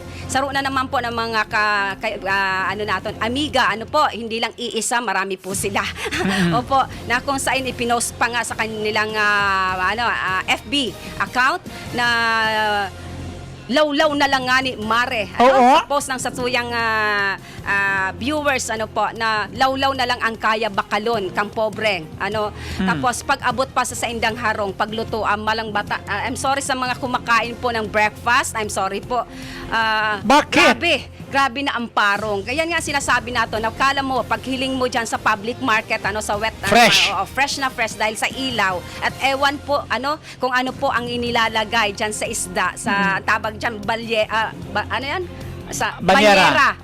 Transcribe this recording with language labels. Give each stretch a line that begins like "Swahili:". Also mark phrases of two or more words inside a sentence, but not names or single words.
Filipino: Saro na naman po ng mga amiga, hindi lang iisa, marami po sila. Opo, na kung saan ipinost pa nga sa kanilang FB account na lawlaw na lang nga ni Mare.
Bikol: Sa post ng satuyang viewers na lawlaw na lang ang kaya bakalon kang pobre. Tapos pag abot pa sa indang harong, pagluto malang bata.
English: I'm sorry
Filipino: sa mga kumakain po ng breakfast.
English: I'm sorry
Filipino: po. Bakit?
Bikol: Grabe na ang parong.
Filipino: Kaya nga sinasabi nato, nakala mo, pag hiling mo dyan sa
English: public market,
Filipino: sa wet,
English: fresh.
Filipino: Fresh na fresh dahil sa ilaw. At ewan po, kung ano po ang inilalagay dyan sa isda, sa tabag dyan, sa banyera.